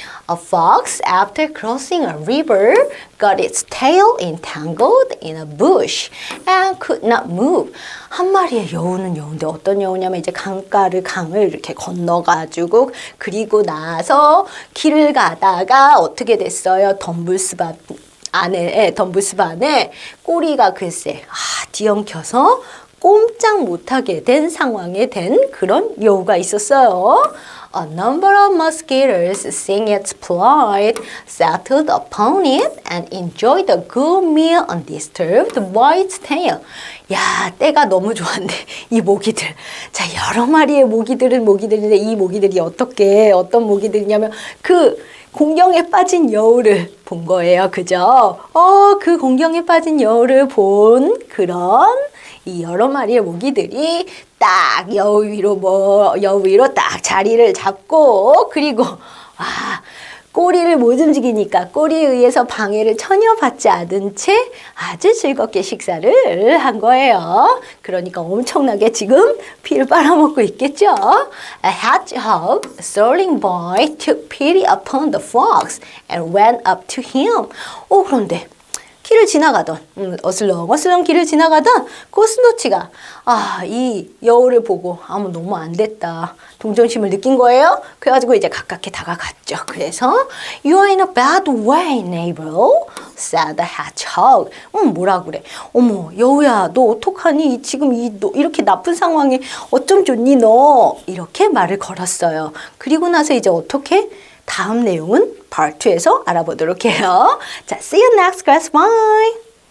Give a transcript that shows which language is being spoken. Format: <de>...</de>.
<en>A fox, after crossing a river, got its tail entangled in a bush and could not move.</en> <ko>한 마리의 여우는 여우인데 어떤 여우냐면 이제 강을 이렇게 건너가지고 그리고 나서 길을 가다가 어떻게 됐어요? 덤불숲 안에 꼬리가 글쎄 뒤엉켜서 꼼짝 못하게 된 상황에 된 그런 여우가 있었어요.</ko> <en>A number of mosquitoes, seeing its plight, settled upon it and enjoyed a good meal undisturbed by its tail.</en> <ko>야, 때가 너무 좋았네. 이 모기들. 자, 여러 마리의 모기들인데 이 모기들이 어떤 모기들이냐면 그 공경에 빠진 여우를 본 거예요. 그죠? 그 공경에 빠진 여우를 본 그런 이 여러 마리의 모기들이 딱 여우 위로 딱 자리를 잡고 그리고 꼬리를 못 움직이니까 꼬리에 의해서 방해를 전혀 받지 않은 채 아주 즐겁게 식사를 한 거예요. 그러니까 엄청나게 지금 피를 빨아먹고 있겠죠.</ko> <en>A hedgehog, strolling by, took pity upon the fox and went up to him.</en> <ko>그런데 길을 지나가던 어슬렁어슬렁 길을 지나가던 고슴도치가 이 여우를 보고 너무 안 됐다 동정심을 느낀 거예요. 그래가지고 이제 가깝게 다가갔죠.</ko> <en>그래서 You are in a bad way, neighbor, said the hedgehog.</en> <ko>뭐라 그래? 어머 여우야 너 어떡하니? 지금 너 이렇게 나쁜 상황에 어쩜 좋니 너? 이렇게 말을 걸었어요. 그리고 나서 이제 어떻게? 다음 내용은 Part 2에서 알아보도록 해요. 자,</ko> <en>see you next class. Bye!</en>